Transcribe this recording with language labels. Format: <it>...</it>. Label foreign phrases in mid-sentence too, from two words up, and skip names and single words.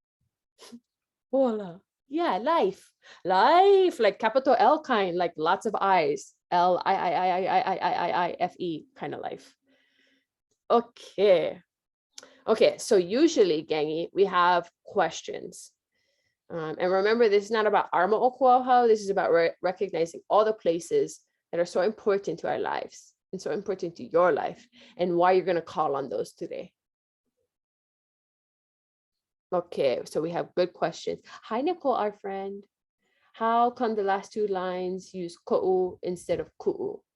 <en>Yeah, life, like capital L kind, like lots of eyes, Life kind of life. Okay, so usually, gangi, we have questions. And remember, this is not about our moʻokūʻauhau. This is about recognizing all the places that are so important to our lives and so important to your life, and why you're going to call on those today. Okay, so we have good questions. Hi, Nicole, our friend. How come the last two lines use ko'u instead of ku'u?</en>